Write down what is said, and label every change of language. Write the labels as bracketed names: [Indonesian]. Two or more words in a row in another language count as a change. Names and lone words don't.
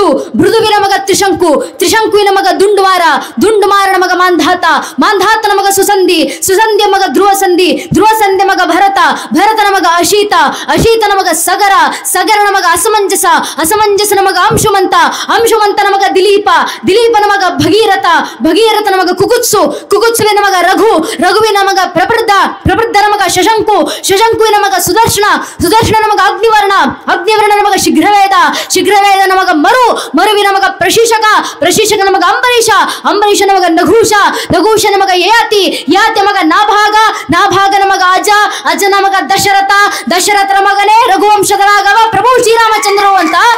[Kannada] ಭೃದುವಿನ ಮಗ ತ್ರಿಶಂಕು, ತ್ರಿಶಂಕುವಿನ ಮಗ ದುಂಡುವಾರ, ದುಂಡುಮಾರನ ಮಗ ಮಾಂಧಾತ, ಮಾಂಧಾತನ ಮಗ ಸುಸಂಧಿ, ಸುಸಂಧಿಯ ಮಗ ಧ್ರುವಸಂಧಿ, ಧ್ರುವಸಂಧಿ ಮಗ ಭರತ, ಭರತನ ಮಗ ಅಶೀತ, ಅಶೀತನ ಮಗ ಸಗರ, ಸಗರನ ಮಗ ಅಸಮಂಜಸ, ಅಸಮಂಜಸನ ಮಗ ಅಂಶುಮಂತ, ಅಂಶುಮಂತನ ಮಗ ದಿಲೀಪ, ದಿಲೀಪನ ಮಗ ಭಗೀರಥ, ಭಗೀರಥ ನಮಗ ಕುಕುತ್ಸು, ಕುಕುತ್ಸುವಿನ ಮಗ ರಘು, ರಘುವಿನ ಮಗ ಪ್ರಬೃದ್ಧ, ಪ್ರಬೃದ್ಧನ ಮಗ ಶಶಂಕು, ಶಶಂಕುವಿನ ಮಗ ಸುದರ್ಶನ, ಸುದರ್ಶನ ನಮಗ ಅಗ್ನಿವರ್ಣ, ಅಗ್ನಿವರ್ಣ ನಮಗ ಶೀಘ್ರವೇದ, ಶೀಘ್ರವೇದ ನಮಗ ಮರು, ಮರುವಿನ ಮಗ ಪ್ರಶೀಷಕ, ಪ್ರಶೀಷಕ ನಮಗ ಅಂಬರೀಷ, ಅಂಬರೀಷ ನಮಗ ನಘೂಷ, ನಘೂಷ ನಮಗ ಯಯಾತಿ, ಯಯಾತಿ ಮಗ ನಾಭಾಗ, ನಾಭಾಗ ನಮಗ ಅಜ, ಅಜ ನಮಗ ದಶರಥ, ದಶರಥನ ಮಗನೇ ರಘುವಂಶದ ರಾಘವ ಪ್ರಭು ಶ್ರೀರಾಮಚಂದ್ರರು ಅಂತ